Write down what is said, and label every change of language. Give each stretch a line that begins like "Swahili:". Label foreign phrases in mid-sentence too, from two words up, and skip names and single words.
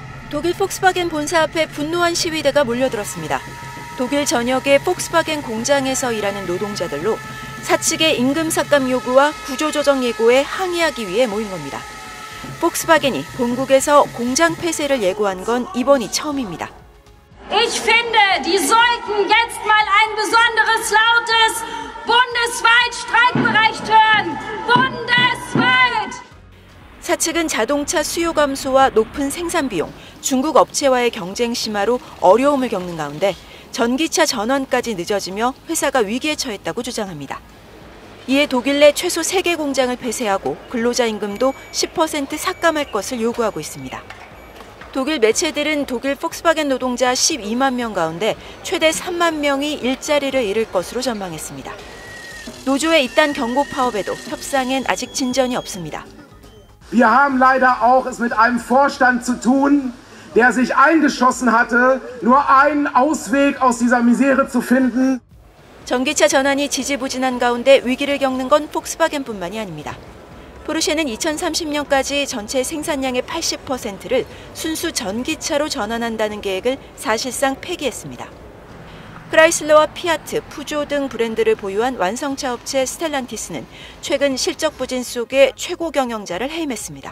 Korean: 독일 폭스바겐 본사 앞에 분노한 시위대가 몰려들었습니다. 독일 전역의 폭스바겐 공장에서 일하는 노동자들로 사측의 임금 삭감 요구와 구조조정 예고에 항의하기 위해 모인 겁니다. 폭스바겐이 본국에서 공장 폐쇄를 예고한 건 이번이 처음입니다.
German: Ich finde, die sollten jetzt mal ein besonderes lautes bundesweit Streikbericht hören. bundesweit!
Korean: 사측은 자동차 수요 감소와 높은 생산 비용, 중국 업체와의 경쟁 심화로 어려움을 겪는 가운데 전기차 전원까지 늦어지며 회사가 위기에 처했다고 주장합니다. 이에 독일 내 최소 3개 공장을 폐쇄하고 근로자 임금도 10% 삭감할 것을 요구하고 있습니다. 독일 매체들은 독일 폭스바겐 노동자 12만 명 가운데 최대 3만 명이 일자리를 잃을 것으로 전망했습니다. 노조의 이딴 경고 파업에도 협상엔 아직 진전이 없습니다.
German: Wir haben leider auch es mit einem Vorstand zu tun, der sich eingeschossen hatte, nur einen Ausweg aus dieser Misere zu finden.
Korean: 전기차 전환이 지지부진한 가운데 위기를 겪는 건 폭스바겐뿐만이 아닙니다. 포르쉐는 2030년까지 전체 생산량의 80%를 순수 전기차로 전환한다는 계획을 사실상 폐기했습니다. 크라이슬러와 피아트, 푸조 등 브랜드를 보유한 완성차 업체 스텔란티스는 최근 실적 부진 속에 최고 경영자를 해임했습니다.